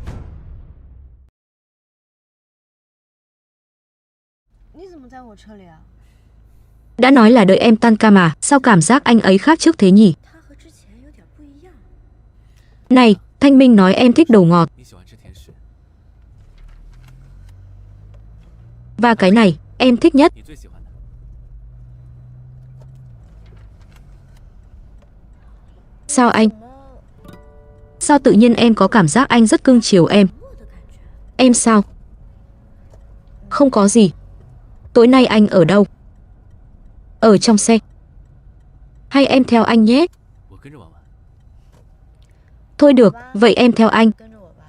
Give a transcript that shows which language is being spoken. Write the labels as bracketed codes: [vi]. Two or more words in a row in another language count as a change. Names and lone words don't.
[vi] Đã nói là đợi em tan ca mà, sao cảm giác anh ấy khác trước thế nhỉ? Này, Thanh Minh nói em thích đồ ngọt. Và cái này, em thích nhất. [zh] 你最喜欢的。 [vi] Sao anh? Sao tự nhiên em có cảm giác anh rất cưng chiều em? Em sao? Không có gì. Tối nay anh ở đâu? Ở trong xe. Hay em theo anh nhé? [zh] 我跟着玩玩。 [vi] Thôi được, vậy em theo anh. [zh] 跟着我吧。